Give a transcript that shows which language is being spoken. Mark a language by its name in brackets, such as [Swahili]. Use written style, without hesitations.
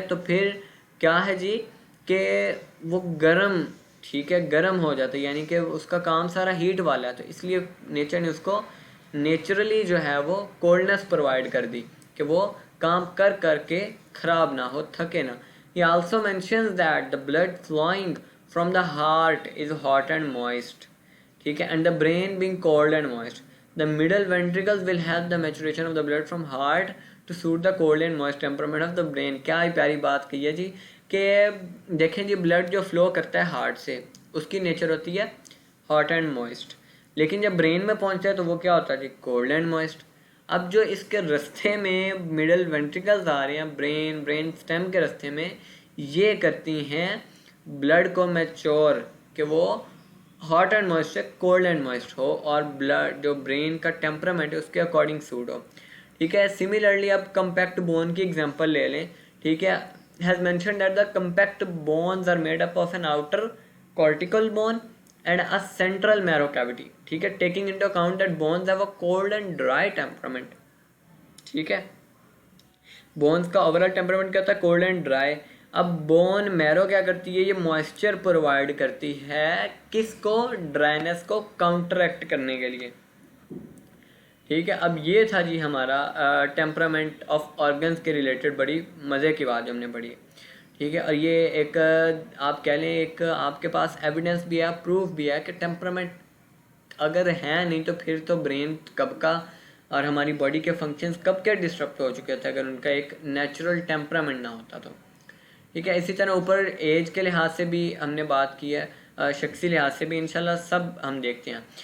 [Hindi] तो फिर क्या है जी कि वो गर्म, ठीक है, गर्म हो जाता है, यानी कि उसका काम सारा हीट वाला है, तो इसलिए नेचर ने उसको नेचुरली जो है वो कोल्डनेस प्रोवाइड कर दी कि वो काम कर कर के ख़राब ना हो, थके ना. [English] He also mentions that the blood flowing from the heart is hot and moist, ठीक है, and the brain being cold and moist. The middle ventricles will help the maturation of the blood from heart to suit the cold and moist temperament of the brain. [Hindi] क्या ही प्यारी बात कही है जी कि देखें जी blood जो फ्लो करता है हार्ट से उसकी नेचर होती है हॉट एंड मॉइस्ट, लेकिन जब ब्रेन में पहुंचता है तो वो क्या होता है जी, कोल्ड एंड मॉइस्ट. अब जो इसके रास्ते में मिडल वेंट्रिकल्स आ रहे हैं ब्रेन स्टेम के रास्ते में, ये करती हैं ब्लड को मैच्योर कि वो हॉट एंड मॉइस्ट से कोल्ड एंड मॉइस्ट हो और ब्लड जो ब्रेन का टेम्परामेंट है उसके अकॉर्डिंग सूट हो, ठीक है. सिमिलरली अब कम्पैक्ट बोन की एग्जांपल ले लें, ठीक है. [English] Has mentioned that the compact bones are made up of an outer cortical bone and a central marrow cavity, ठीक है, taking into account that bones have a cold and dry temperament, ठीक है. [Hindi] Bones का overall temperament क्या होता है, cold and dry. अब bone marrow क्या करती है, ये मॉइस्चर प्रोवाइड करती है किसको, ड्राइनेस को काउंटरएक्ट करने के लिए, ठीक है. अब ये था जी हमारा टेम्परामेंट ऑफ ऑर्गन्स के रिलेटेड बड़ी मज़े की बात जो हमने पढ़ी, ठीक है. और ये एक आप कह लें एक आपके पास एविडेंस भी है, प्रूफ भी है कि टेम्परामेंट अगर है नहीं तो फिर तो ब्रेन कब का और हमारी बॉडी के फंक्शंस कब के डिस्टर्ब हो चुके थे अगर उनका एक नेचुरल टेम्परामेंट ना होता तो, ठीक है. इसी तरह ऊपर एज के लिहाज से भी हमने बात की है, शख्सी लिहाज से भी इंशाल्लाह सब हम देखते हैं.